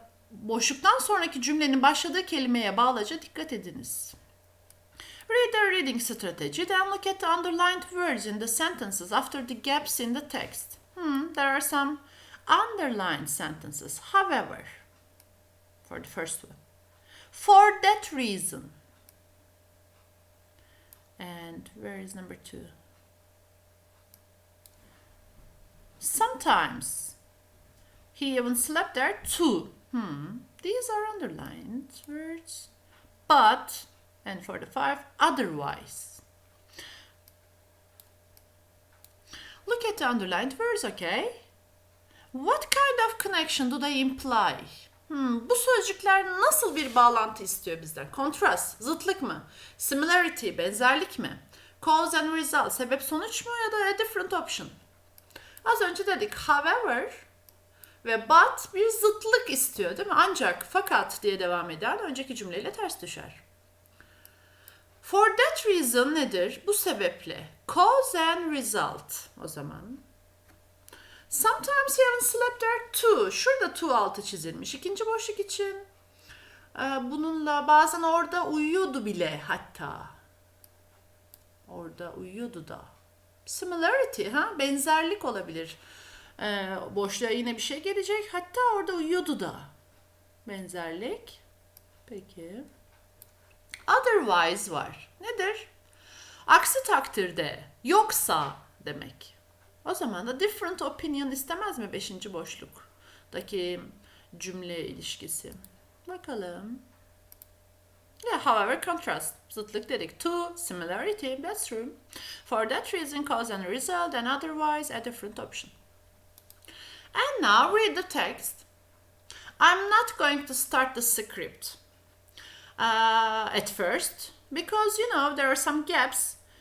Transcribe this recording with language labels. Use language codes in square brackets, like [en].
[tr] Boşluktan sonraki cümlenin başladığı kelimeye bağlıca dikkat ediniz. [en] Read the reading strategy, then look at the underlined words in the sentences after the gaps in the text. There are some underlined sentences. However, for the first one, for that reason. And where is number 2? Sometimes. He even slept there too. These are underlined words. But, and for the 5, otherwise. Look at the underlined words, okay? What kind of connection do they imply? [tr] Bu sözcükler nasıl bir bağlantı istiyor bizden? Contrast, zıtlık mı? Similarity, benzerlik mi? [en] Cause and result, [tr] sebep sonuç mu ya da [en] a different option? [tr] Az önce dedik however ve but bir zıtlık istiyor değil mi? Ancak, fakat diye devam eden önceki cümleyle ters düşer. For that reason nedir? Bu sebeple. [en] Cause and result [tr] o zaman. Sometimes he even slept there too. Şurada too altı çizilmiş. İkinci boşluk için. Bununla bazen orada uyuyordu bile hatta. Orada uyuyordu da. Similarity, benzerlik olabilir. Boşluğa yine bir şey gelecek. Hatta orada uyuyordu da. Benzerlik. Peki. Otherwise var. Nedir? Aksi takdirde, yoksa demek. O zaman da [en] different opinion [tr] istemez mi 5. boşluktaki cümle ilişkisi? Bakalım. [en] Yeah, however, contrast. [tr] Zıtlık dedik. [en] To, similarity, that's true. For that reason, cause and result, and otherwise a different option. And now read the text. I'm not going to start the script at first, because, there are some gaps.